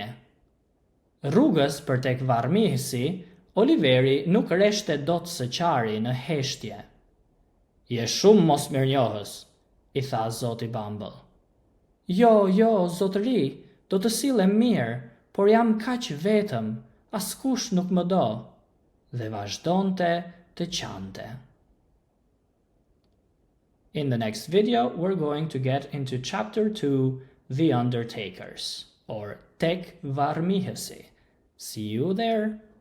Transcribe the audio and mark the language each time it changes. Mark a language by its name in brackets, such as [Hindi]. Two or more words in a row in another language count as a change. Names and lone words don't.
[Albanian] Rrugës për tek varrmisi, Oliveri nuk reshte dot së qari në heshtje. Je shumë mos mirënjohës, I tha Zoti Bumble. Jo, zotëri, do të sillem mirë, por jam kaq vetëm, askush nuk më do, dhe vazhdonte të qante. [English] In the next video, we're going to get into chapter 2, The Undertakers, or Tek Varmihesi. See you there!